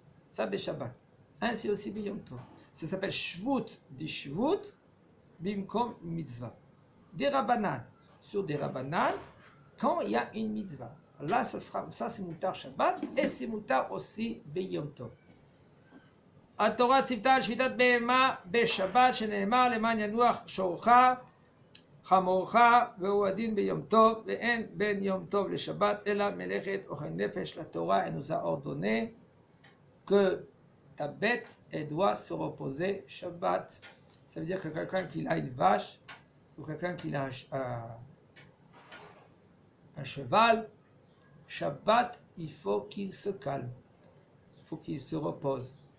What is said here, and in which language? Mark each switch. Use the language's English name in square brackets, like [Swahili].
[French] Ça, c'est Shabbat. Ainsi aussi, Yom Tov. Ça s'appelle Shvut di Shvut, Bimkom mitzvah. Des Rabbanan. Sur des Rabbanan, quand il y a une mitzvah. Là, ça c'est Mutar Shabbat et c'est Mutar aussi Yom Tov. [Hebrew] התורה ציוותה על שביתת בהמה בשבת, שנאמר למען ינוח שורך חמורך, והוא הדין ביום טוב, ואין בין יום טוב לשבת אלא מלאכת אוכל נפש. [French] La Torah elle nous a ordonné que ta bête, elle doit se reposer Shabbat. Ça veut dire que quelqu'un qui a une vache, ou quelqu'un qui a un cheval, Shabbat, il faut qu'il se calme, il faut qu'il se repose.